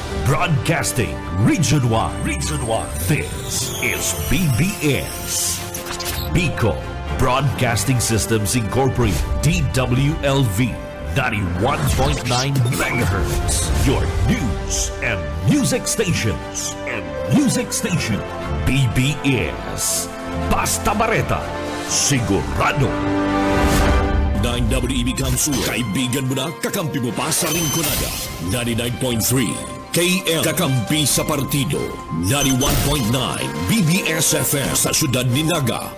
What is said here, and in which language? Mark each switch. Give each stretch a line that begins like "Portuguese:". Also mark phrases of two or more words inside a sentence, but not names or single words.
English: Broadcasting Region 1. This is BBS. Bicol Broadcasting Systems Incorporated. DWLV 91.9 MHz. Your news and music stations.
Bikol: BBS. Basta Bareta. Sigurado. 9 WEB Kamsur. Kaibigan mo na, kakampi mo pa sa Rinconada. 99.3 KM Kakampi sa Partido. 91.9 BBS FM sa Syudad Ninaga.